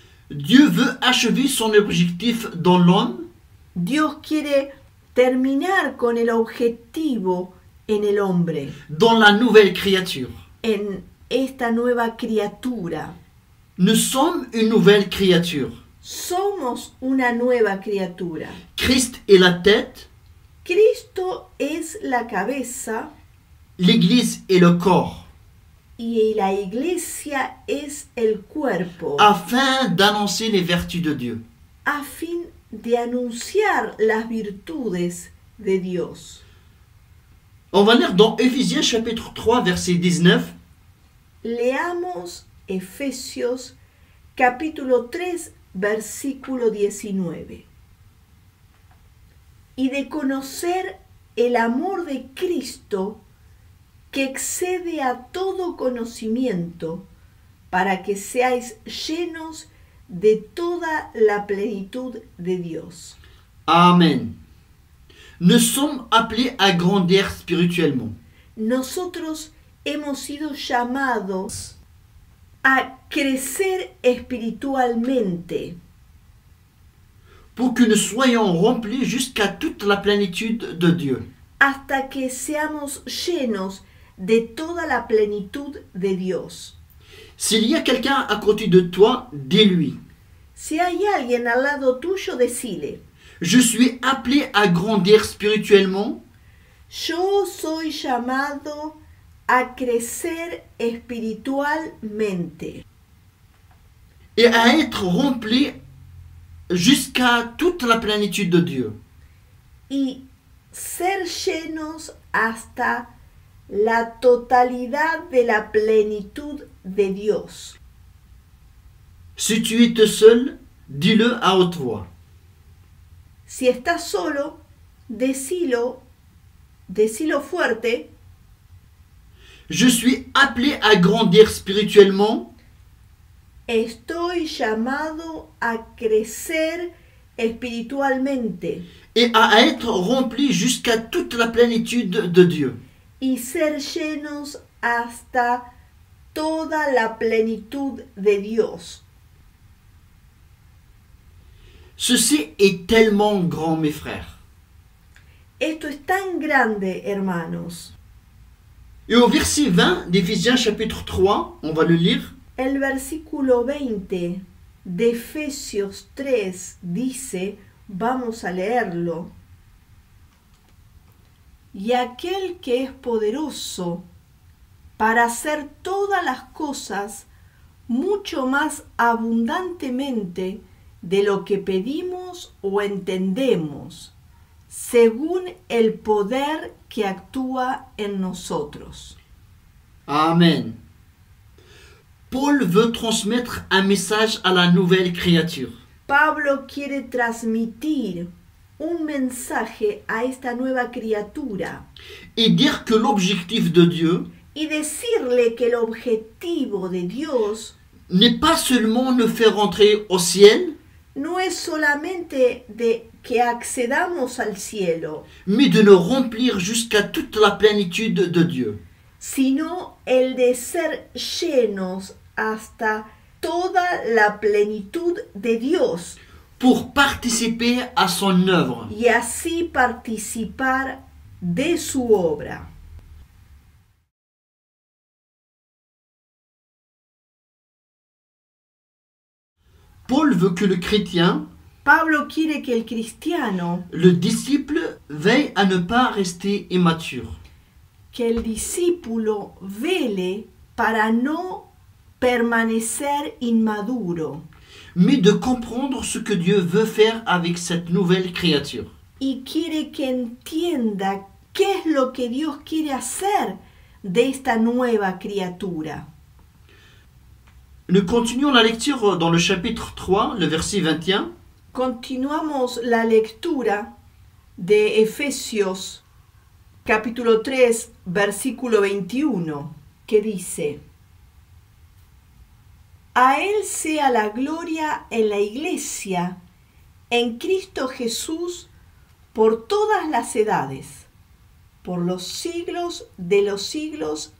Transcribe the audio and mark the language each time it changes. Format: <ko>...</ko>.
<fr>Dieu veut achever son objectif dans l'homme</fr> <es>Dios quiere terminar con el objetivo en el hombre,</es> <fr>dans la nouvelle créature.</fr> <es>en esta nueva criatura.</es> <fr>Nous sommes une nouvelle créature.</fr> <es>Somos una nueva criatura.</es> <fr>Christ est la tête,</fr> <es>Cristo es la cabeza</es> <fr>l'Église est le corps,</fr> <es>y la iglesia es el cuerpo,</es> <fr>afin d'annoncer les vertus de Dieu.</fr> <es>a fin de anunciar las virtudes de Dios.</es> <fr>On va lire dans Éphésiens chapitre 3, verset 19.</fr> <es>Leamos Efesios capítulo 3, versículo 19. Y de conocer el amor de Cristo que excede a todo conocimiento, para que seáis llenos de toda la plenitud de Dios. Amen.</es> <fr>Nous sommes appelés à grandir spirituellement.</fr> <es>Nosotros hemos sido llamados a crecer espiritualmente,</es> <fr>pour que nous soyons remplis jusqu'à toute la plénitude de Dieu.</fr> <es>hasta que seamos llenos de toda la plenitud de Dios.</es> <fr>S'il y a quelqu'un à côté de toi, dis-lui,</fr> <es>Si hay alguien al lado tuyo, decile:</es> <fr>je suis appelé à grandir spirituellement</fr> <es>yo soy llamado a crecer espiritualmente</es> <fr>et à être rempli jusqu'à toute la plénitude de Dieu.</fr> <es>y ser llenos hasta la totalidad de la plenitud de Dios.</es> <fr>Si tu es seul, dis-le à haute voix.</fr> <es>Si estás solo, decilo fuerte:</es> <fr>Je suis appelé à grandir spirituellement</fr> <es>estoy llamado a crecer espiritualmente</es> <fr>et à être rempli jusqu'à toute la plénitude de Dieu.</fr> <es>y ser llenos hasta toda la plenitud de Dios.</es> <fr>Ceci est tellement grand, mes frères.</fr> <es>Esto es tan grande, hermanos.</es> <fr>Et au verset 20 d'Éphésiens chapitre 3, on va le lire.</fr> <es>El versículo 20 de Efesios 3 dice, vamos a leerlo: y aquel que es poderoso para hacer todas las cosas mucho más abundantemente de lo que pedimos o entendemos, según el poder que actúa en nosotros. Amen.</es> <fr>Paul veut transmettre un message à la nouvelle créature.</fr> <es>Pablo quiere transmitir un mensaje a esta nueva criatura</es> <fr>Et dire que l'objectif de Dieu</fr> <es>y decirle que el objetivo de Dios</es> <fr>n'est pas seulement nous faire entrer au ciel,</fr> <es>no es solamente de que accedamos al cielo,</es> <fr>mais de nous remplir jusqu'à toute la plénitude de Dieu.</fr> <es>sino el de ser llenos hasta toda la plenitud de Dios</es> <fr>pour participer à son œuvre.</fr> <es>y así participar de su obra.</es> <fr>Paul veut que le chrétien,</fr> <es>Pablo quiere que el cristiano,</es> <fr>le disciple, veille à ne pas rester immature.</fr> <es>que el discípulo vele para no permanecer inmaduro</es> <fr>Mais de comprendre ce que Dieu veut faire avec cette nouvelle créature.</fr> <es>y quiere que entienda qué es lo que Dios quiere hacer de esta nueva criatura.</es> <fr>Nous continuons la lecture dans le chapitre 3, le verset 21.</fr> <es>Continuamos la lectura de Efesios capítulo 3, versículo 21, que dice: A Él sea la gloria en la Iglesia, en Cristo Jesús, por todas las edades, por los siglos de los siglos.</es>